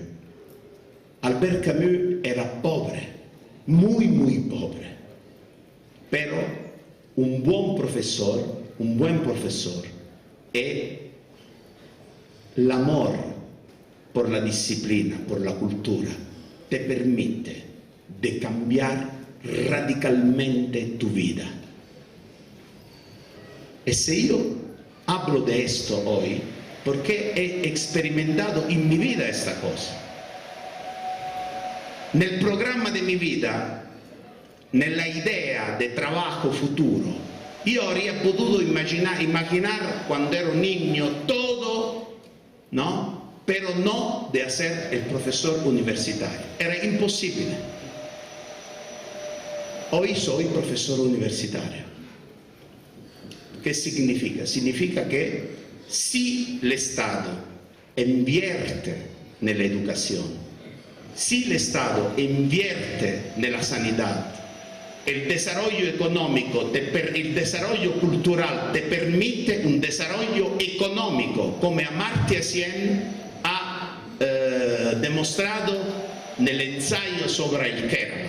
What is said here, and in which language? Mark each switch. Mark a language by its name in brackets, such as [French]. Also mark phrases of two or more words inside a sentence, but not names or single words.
[Spanish] Albert Camus era pobre, muy pobre, pero un buen profesor, y el amor por la disciplina, por la cultura, te permite de cambiar radicalmente tu vida. Y si yo hablo de esto hoy, porque he experimentado en mi vida esta cosa. [Italian] Nel programma di mia vita, nella idea di lavoro futuro, io avrei potuto immaginar quando ero [Spanish] niño todo, ¿no? Pero no de hacer el profesor universitario. Era imposible. Hoy soy profesor universitario. ¿Qué significa? Significa que si el Estado invierte [Italian] nella educazione, [Spanish] si el Estado invierte nella sanidad, el desarrollo económico, el desarrollo cultural te permite un desarrollo económico, come Amartya Sen ha demostrado nel ensayo sobre el Kerala.